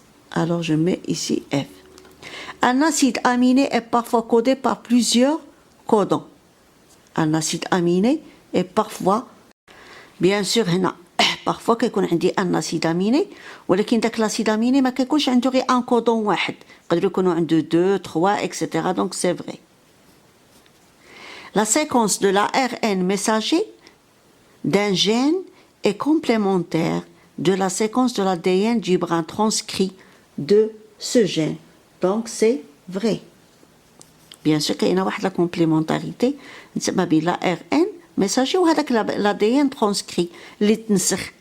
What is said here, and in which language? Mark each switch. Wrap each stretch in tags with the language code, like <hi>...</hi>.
<fr>Alors je mets ici F. Un acide aminé est parfois codé par plusieurs codons. Un acide aminé est parfois, bien sûr, parfois</fr> <ar>كيكون عندي ان اسيد اميني ولكن داك الاسيد اميني ما كيكونش عنده غير ان كودون واحد يقدر يكونوا عنده 2 3 etc.</ar> <fr>donc c'est vrai. La séquence de l'ARN messager d'un gène est complémentaire de la séquence de l'ADN du brin transcrit de ce gène, donc c'est vrai. Bien sûr</fr> <ar>كاينه واحد</ar> <fr>la complémentarité</fr> <ar>ما بين</ar> <fr>l'ARN messager ou avec l'ADN transcrit, l'itnsr.</fr>